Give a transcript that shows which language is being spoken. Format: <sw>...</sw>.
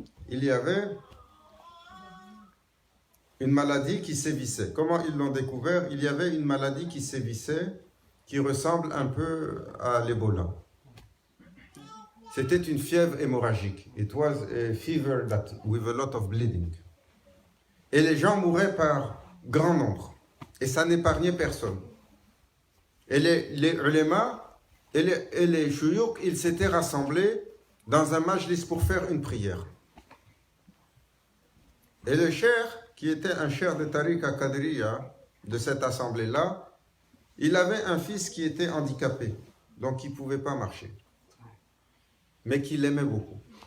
<fr>Il y avait une maladie qui sévissait. Comment ils l'ont découvert? Il y avait une maladie qui sévissait, qui ressemble un peu à l'Ebola. C'était une fièvre hémorragique.</fr> <en>It was a fever with a lot of bleeding.</en> <fr>Et les gens mouraient par grand nombre. Et ça n'épargnait personne. Et les ulémas et les chouyouk, ils s'étaient rassemblés dans un majlis pour faire une prière. Et le cheikh, qui était un cheikh de Tariqa Qadriya, de cette assemblée-là, il avait un fils qui était handicapé, donc il ne pouvait pas marcher, mais qu'il aimait beaucoup.</fr>